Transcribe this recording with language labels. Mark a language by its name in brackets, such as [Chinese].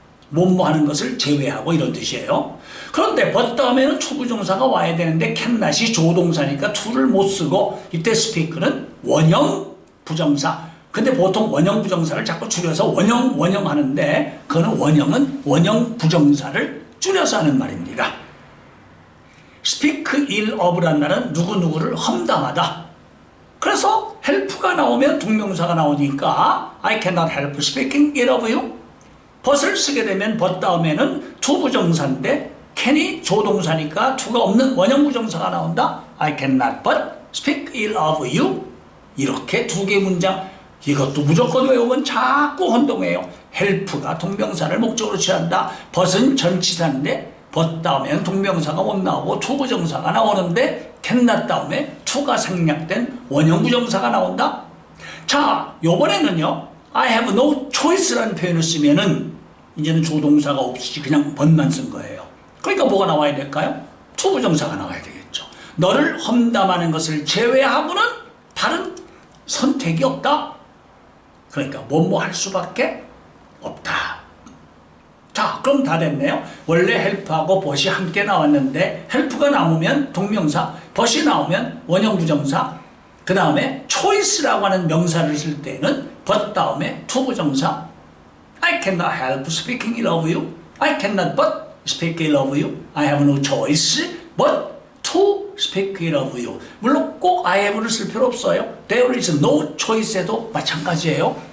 [Korean] 뭐뭐 하는 것을 제외하고 이런 뜻이에요. 그런데 but 다음에는 초부정사가 와야 되는데 cannot이 조동사니까 to를 못 쓰고 이때 speak는 원형 부정사. 근데 보통 원형 부정사를 자꾸 줄여서 원형 하는데 그거는 원형은 원형 부정사를 줄여서 하는 말입니다. speak ill of 란 말은 누구누구를 험담하다. 그래서 help가 나오면 동명사가 나오니까 [English] I cannot help speaking ill of you. [Korean] but을 쓰게 되면 but 다음에는 to 부정사인데 can이 조동사니까 to가 없는 원형 부정사가 나온다. [English] I cannot but speak ill of you. [Korean] 이렇게 두 개 문장 이것도 무조건 외우면 자꾸 혼동해요. help가 동명사를 목적으로 취한다. but은 전치사인데 but 다음에는 동명사가 못 나오고 to 부정사가 나오는데 cannot 다음에 to가 생략된 원형 부정사가 나온다. 자, 요번에는요, [English] I have no choice [Korean] 라는 표현을 쓰면은 이제는 조동사가 없이 그냥 but만 쓴 거예요. 그러니까 뭐가 나와야 될까요? to 부정사가 나와야 되겠죠. 너를 험담하는 것을 제외하고는 다른 선택이 없다. 그러니까 뭐뭐 할 수밖에 없다. 자, 그럼 다 됐네요. 원래 help하고 but이 함께 나왔는데 help가 나오면 동명사, but이 나오면 원형 부정사, 그 다음에 choice라고 하는 명사를 쓸 때는 but 다음에 to 부정사. [English] I cannot help speaking ill of you. I cannot but speak ill of you. I have no choice but to speak ill of you. [Korean] 물론 꼭 I have를 쓸 필요 없어요. [English] There is no choice [Korean] 에도 마찬가지예요.